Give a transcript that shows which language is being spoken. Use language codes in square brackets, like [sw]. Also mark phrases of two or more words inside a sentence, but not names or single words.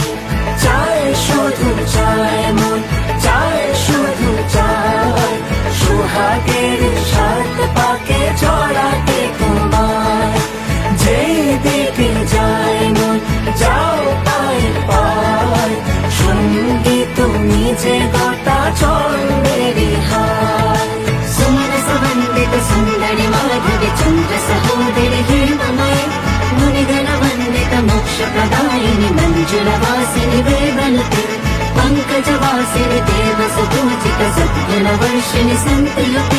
[bn] চাই শুধু চাই মন, চাই শুধু চাই সোহাগের সাত পাকে জড়াতে তোমায়। যেই দিকে যায় মন যাও পায় পায়, সঙ্গী তুমি যে গোটা জন্মেরই হায়। [sa] सुमरस वन्दित सुन्दरि माधवि चन्द्र सहोदरि हेममय, मुनिगण वन्दित मोक्षप्रदायिनि मञ्जुलवासिनि वेदनुते, पङ्कजवासिनि देवसुपूजित सद्गुणवर्षिणि सन्तयुते।